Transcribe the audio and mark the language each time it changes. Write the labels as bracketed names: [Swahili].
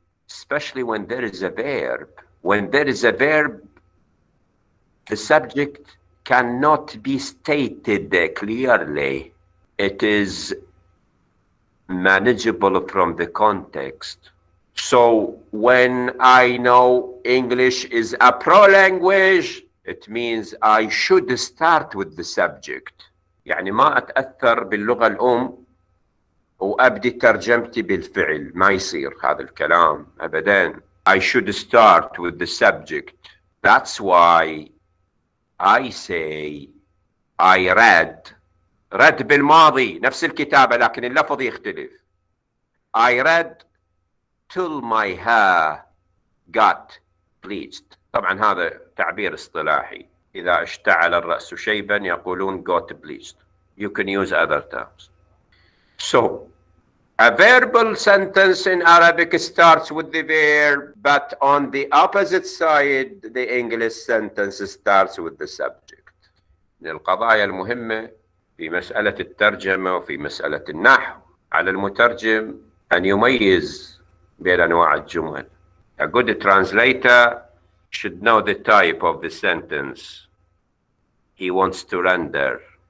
[English] Especially when there is a verb. When there is a verb, the subject cannot be stated clearly. It is manageable from the context. So when I know English is a pro language, it means I should start with the subject. [Arabic] يعني ما أتأثر باللغة الأم وأبدي ترجمتي بالفعل، ما يصير هذا الكلام أبداً. [English] I should start with the subject. That's why I say I read [Arabic] بالماضي نفس الكتابة لكن اللفظ يختلف. [English] I read till my hair got bleached. [Arabic] طبعا هذا تعبير اصطلاحي. إذا اشتعل الرأس شيبا يقولون [English] got bleached. You can use other terms. So a verbal sentence in Arabic starts with the verb, but on the opposite side, the English sentence starts with the subject. [Arabic] من القضايا المهمة في مسألة الترجمة وفي مسألة النحو على المترجم أن يميز بين أنواع الجمل. [English] A good translator should know the type of the sentence he wants to render.